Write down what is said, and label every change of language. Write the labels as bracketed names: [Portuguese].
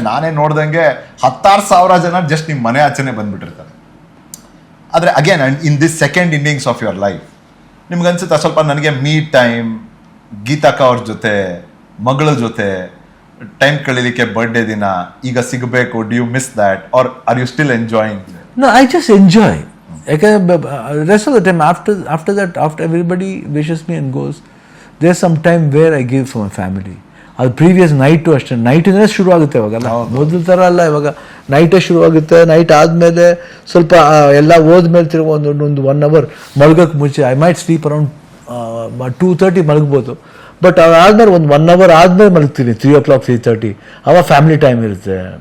[Kannada] ನಾನೇ ನೋಡ್ದಂಗೆ 16,000 ಜನ ಜಸ್ಟ್ ನಿಮ್ಮ ಮನೆ ಆಚೆನೆ ಬಂದ್ಬಿಟ್ಟಿರ್ತಾರೆ. ಆದರೆ [English] again in this second innings of your life [Kannada] ನಿಮ್ಗೆ ಅನ್ಸುತ್ತೆ ಸ್ವಲ್ಪ ನನಗೆ ಮೀ ಟೈಮ್, ಗೀತಾಕ ಅವ್ರ ಜೊತೆ, ಮಗಳ ಜೊತೆ ಟೈಮ್ ಕಳೀಲಿಕ್ಕೆ ಬರ್ಡೇ ದಿನ ಈಗ ಸಿಗಬೇಕು. [English] Do you miss that or are you still enjoying? No, I just enjoy. [Kannada] ಯಾಕಂದ್ರೆ [English] rest of the time after that, after everybody wishes me and goes, there's some time where I give for my family. [Kannada] ಅದು previous night ಅಷ್ಟೇ, ನೈಟಿಂದಲೇ ಶುರು ಆಗುತ್ತೆ ಇವಾಗಲ್ಲ, ಮೊದಲ ಥರ ಅಲ್ಲ. ಇವಾಗ ನೈಟೇ ಶುರು ಆಗುತ್ತೆ. ನೈಟ್ ಆದಮೇಲೆ ಸ್ವಲ್ಪ ಎಲ್ಲ ಹೋದ್ಮೇಲೆ ತಿರುಗಿ ಒಂದು 1 hour ಮಲ್ಗೋಕ್ಕೆ ಮುಂಚೆ [English] I might sleep around 2:30 [Kannada] ಮಲಗ್ಬೋದು. But ಆದ್ಮೇಲೆ ಒಂದು 1 hour ಆದಮೇಲೆ ಮಲಗ್ತೀನಿ, 3 o'clock 3:30, ಅವಾಗ ಫ್ಯಾಮಿಲಿ ಟೈಮ್ ಇರುತ್ತೆ.